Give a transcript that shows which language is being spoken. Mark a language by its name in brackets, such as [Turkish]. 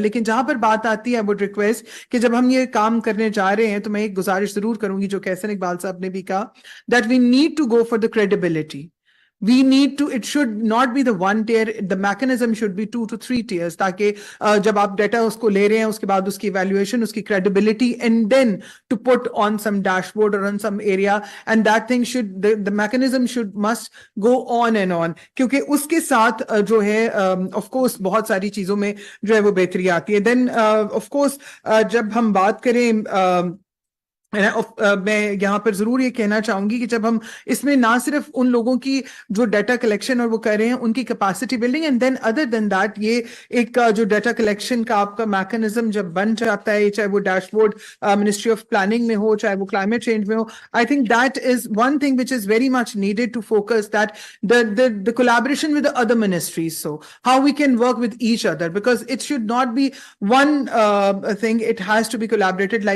[Urdu] لیکن جہاں پر بات آتی ہے [English] I would request [Urdu] کہ جب ہم یہ کام کرنے جا رہے ہیں تو میں ایک گزارش ضرور کروں گی جو کہ احسن اقبال صاحب نے بھی کہا, [English] that we need to go for the credibility. We need to, it should not be the one tier, the mechanism should be 2 to 3 tiers, [Urdu] تاکہ جب آپ ڈیٹا اس کو لے رہے ہیں اس کے بعد اس کی [English] evaluation, اس کی credibility, and then to put on some dashboard or on some area, and that thing should, the mechanism must go on and on, [Urdu] کیونکہ اس کے ساتھ جو ہے of course بہت ساری چیزوں میں جو ہے وہ بہتری آتی ہے. Then of course جب ہم بات کریں میں یہاں پر ضرور یہ کہنا چاہوں گی کہ جب ہم اس میں نہ صرف ان لوگوں کی جو ڈیٹا کلیکشن اور وہ کر رہے ہیں ان کی capacity building, and then other then that یہ ایک جو ڈیٹا کلیکشن کا آپ کا میکنزم جب بن جاتا ہے, چاہے وہ dash board ministry of planning میں ہو, [English] چاہے وہ climate change میں ہو, I think that is one thing which is very much needed to focus that the collaboration with the other ministries, so how we can work with each other, because it should not be one thing, it has to be collaborated.